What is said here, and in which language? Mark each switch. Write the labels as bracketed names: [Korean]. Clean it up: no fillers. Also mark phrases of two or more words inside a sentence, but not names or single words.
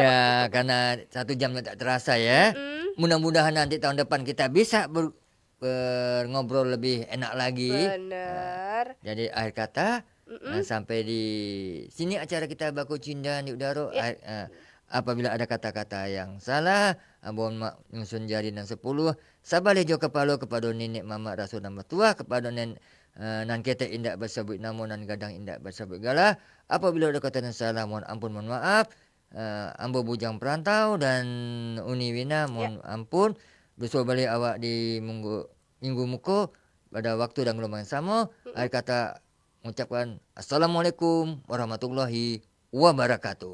[Indonesian] Ya, karena 1 jam tidak terasa ya. Mudah-mudahan nanti tahun depan kita bisa ngobrol lebih enak lagi. Benar. Jadi akhir kata sampai di sini acara kita Baku Cindan di Udaro. Apabila ada kata-kata yang salah, mohon maaf nyusun jari dan 10. [Minangkabau] Sabalejo kepalo kepada nenek mama rasul nama tua kepada nan kete indak bersabut namo nan gadang indak bersabut galah. [Indonesian] Apabila ada kata yang salah, mohon ampun mohon maaf. [Minangkabau] Ambo bujang perantau [Indonesian] dan Uni Wina mohon ampun. [Minangkabau] Besok balik awak di minggu muko pada waktu dan gelombang yang sama. [Indonesian] Akhir kata mengucapkan [Arabic] السلام عليكم ورحمة الله وبركاته.